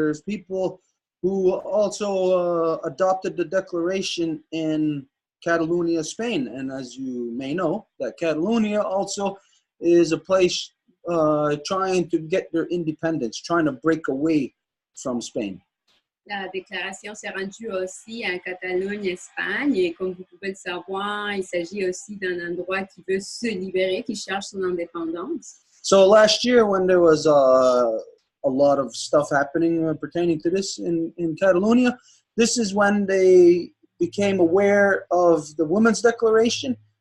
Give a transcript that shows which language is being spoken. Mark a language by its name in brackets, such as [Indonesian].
[English] There's people who also adopted the declaration in Catalonia, Spain. And as you may know, that Catalonia also is a place trying to get their independence, trying to break away from Spain. [French] La déclaration s'est rendue aussi en Catalogne, Espagne, et comme vous pouvez le savoir, il s'agit aussi d'un endroit qui veut se libérer, qui cherche son indépendance. [English] So last year, when there was a lot of stuff happening pertaining to this in Catalonia, this is when they became aware of the Women's Declaration.